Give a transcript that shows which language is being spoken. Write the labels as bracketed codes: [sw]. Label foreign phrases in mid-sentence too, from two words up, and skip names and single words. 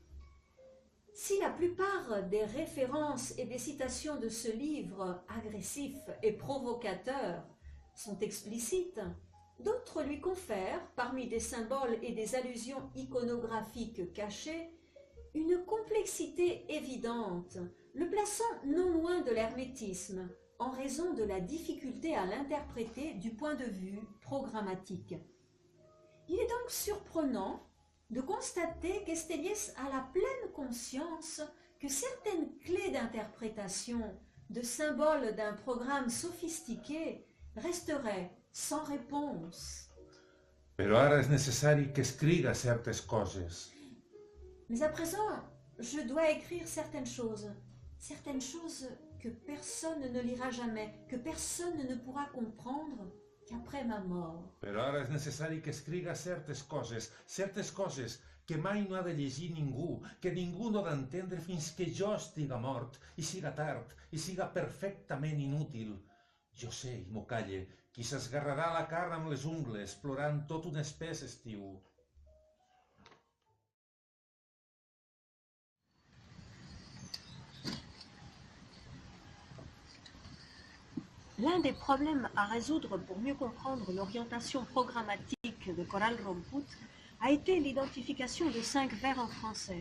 [fr] Si la plupart des références et des citations de ce livre agressif et provocateur sont explicites, d'autres lui confèrent, parmi des symboles et des allusions iconographiques cachées, une complexité évidente, le plaçant non loin de l'hermétisme, en raison de la difficulté à l'interpréter du point de vue programmatique. Il est donc surprenant de constater qu'Estellés a la pleine conscience que certaines clés d'interprétation de symboles d'un programme sophistiqué resteraient sans réponse. [ca] Però ara és necessari que escriga certes coses. [fr] Mais à présent, je dois écrire certaines choses que personne ne lira jamais, que personne ne pourra comprendre, qu'après ma mort. [ca] Però ara és necessari que escriga certes coses que mai no ha de llegir ningú, que ningú no ha d'entendre fins que jo estiga mort, i siga tard, i siga perfectament inútil. Jo sé, i m'ho calle, qui s'esgarrarà la cara amb les ungles, plorant tot un espès estiu. [fr] L'un des problèmes à résoudre pour mieux comprendre l'orientation programmatique de Coral Romput a été l'identification de 5 vers en français.